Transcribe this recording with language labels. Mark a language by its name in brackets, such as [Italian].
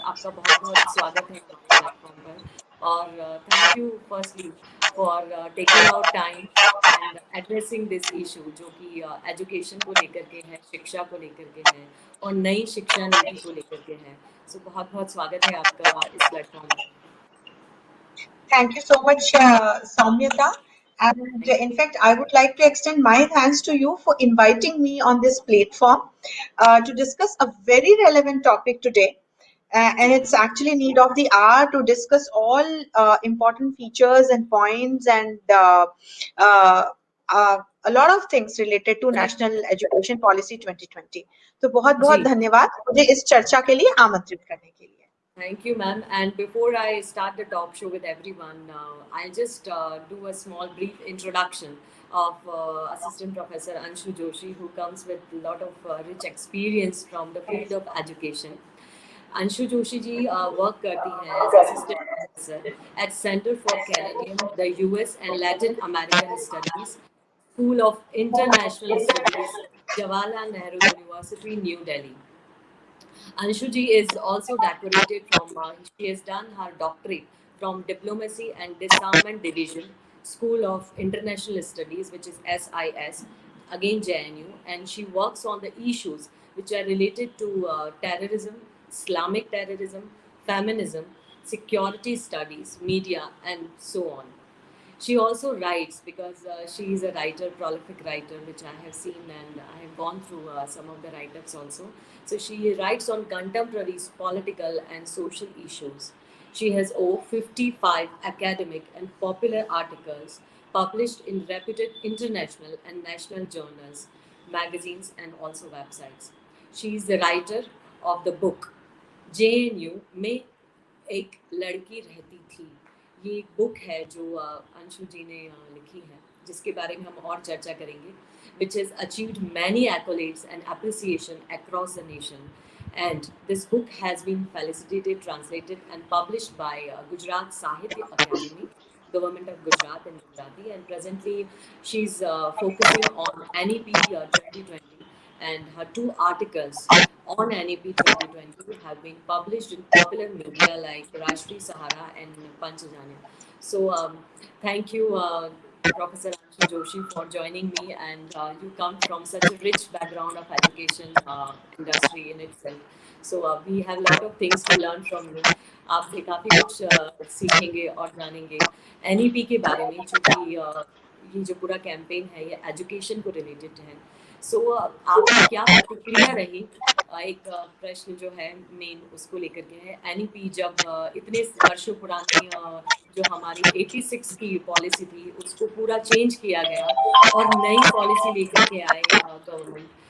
[Hindi] आपका बहुत बहुत स्वागत है हमारे प्लेटफॉर्म पर और [English] thank you firstly for taking out time and addressing this issue, [Hindi] जो कि एजुकेशन को लेकर के है, शिक्षा को लेकर के है और नई शिक्षा नीति को लेकर के है. सो बहुत बहुत स्वागत है आपका इस प्लेटफॉर्म पर. [English] Thank you so much, Soumyata. And in fact, I would like to extend my thanks to you for inviting me on this platform to discuss a very relevant topic today. And it's actually need of the hour to discuss all important features and points and a lot of things related to National Education Policy 2020. [Hindi] तो बहुत बहुत जी. धन्यवाद मुझे इस चर्चा के लिए आमंत्रित करने के लिए. [English] Thank you, ma'am. And before I start the talk show with everyone, I'll just do a small brief introduction of Assistant Professor Anshu Joshi, who comes with a lot of rich experience from the field of education. Anshu Joshi ji work [Hindi] करती हैं [English] As assistant professor at centre for Canadian, the US and Latin American studies, school of international studies, Jawaharlal Nehru university, new Delhi. Anshu ji is also decorated from, she has done her doctorate from Diplomacy and Disarmament Division, School of International Studies, which is SIS, again JNU, and she works on the issues which are related to terrorism, Islamic terrorism, feminism, security studies, media, and so on. She also writes because she is a writer, prolific writer, which I have seen and I have gone through some of the write-ups also. So she writes on contemporary political and social issues. She has over 55 academic and popular articles published in reputed international and national journals, magazines, and also websites. She is the writer of the book JNU में एक लड़की रहती थी. [Hindi] ये एक book है जो अंशु जी ने लिखी है, जिसके बारे में हम और चर्चा करेंगे, [English] which has achieved many accolades and appreciation across the nation. And this book has been felicitated, translated, and published by Gujarat Sahitya Academy, Government of Gujarat in Gujarati. And presently, she's focusing on NEP 2020, and her 2 articles on NEP 2020 have been published in popular media like Rashtriya Sahara and Panchajanya. So, thank you, Professor Anshu Joshi, for joining me. And you come from such a rich background of education industry in itself. So, we have a lot of things to learn from you. [Hindi] आपसे काफ़ी कुछ सीखेंगे और जानेंगे NEP के बारे में, चूँकि ये जो पूरा कैंपेन है ये एजुकेशन को रिलेटेड है. सो आपकी क्या प्रतिक्रिया रही? एक प्रश्न जो है मेन उसको लेकर के है. NEP जब इतने वर्षों पुरानी जो हमारी 86 की पॉलिसी थी उसको पूरा चेंज किया गया और नई पॉलिसी लेकर के आए गवर्नमेंट.